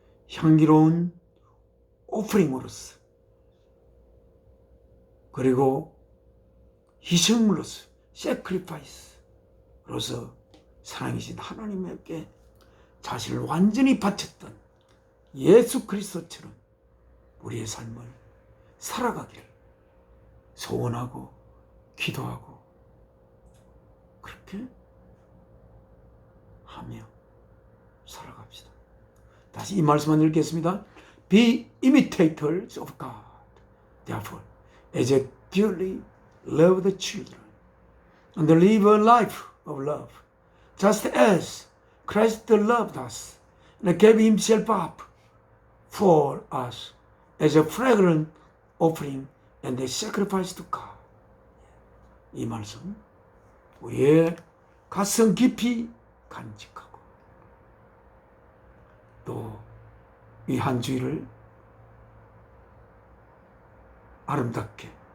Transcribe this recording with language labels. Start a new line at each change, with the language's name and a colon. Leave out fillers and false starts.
Korean: 향기로운 오프링으로서, 그리고 희생물로서, sacrifice로서 사랑이신 하나님께 자신을 완전히 바쳤던 예수 그리스도처럼 우리의 삶을 살아가기를 소원하고 기도하고 그렇게 하며 살아갑시다. 다시 이 말씀을 읽겠습니다.
English: Be imitators of God, therefore, as a dearly loved children, and live a life of love, just as Christ loved us and gave himself up for us as a fragrant offering and a sacrifice to God.
Korean: 이 말씀 우리의 가슴 깊이 간직하고 또 이 한 주일을 아름답게